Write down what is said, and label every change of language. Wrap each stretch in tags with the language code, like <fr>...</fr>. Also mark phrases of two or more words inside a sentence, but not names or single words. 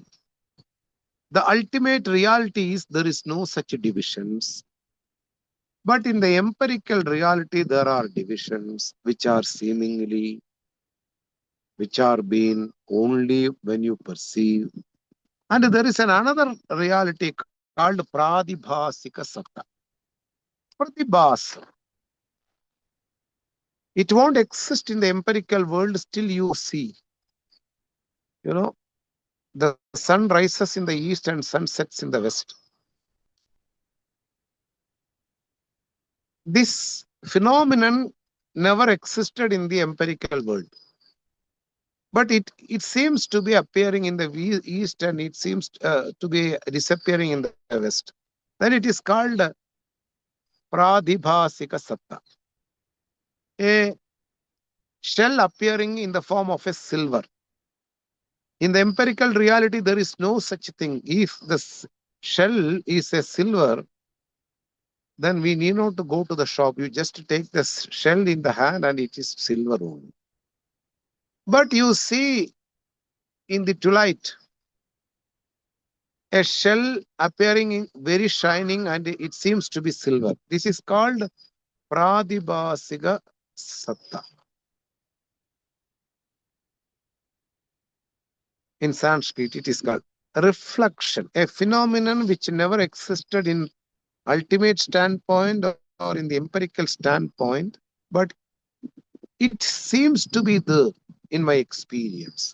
<en>The ultimate reality is there is no such divisions. But in the empirical reality, there are divisions which are seemingly, which are being only when you perceive. And there is another reality called</en> <sa>pradibhasika satta.</sa> <en>Pradibhas. It won't exist in the empirical world, still you see. The sun rises in the east and sun sets in the west. This phenomenon never existed in the empirical world. But it seems to be appearing in the east and it seems to be disappearing in the west. Then it is called</en> <sa>pradibhasika satta.</sa> <en>A shell appearing in the form of a silver. In the empirical reality, there is no such thing. If the shell is a silver, then we need not to go to the shop. You just take the shell in the hand and it is silver only. But you see in the twilight, a shell appearing very shining and it seems to be silver. This is called</en> <sa>pradibhasika satta.</sa> <en>In Sanskrit, it is called reflection, a phenomenon which never existed in ultimate standpoint or in the empirical standpoint, but it seems to be there in my experience.</en>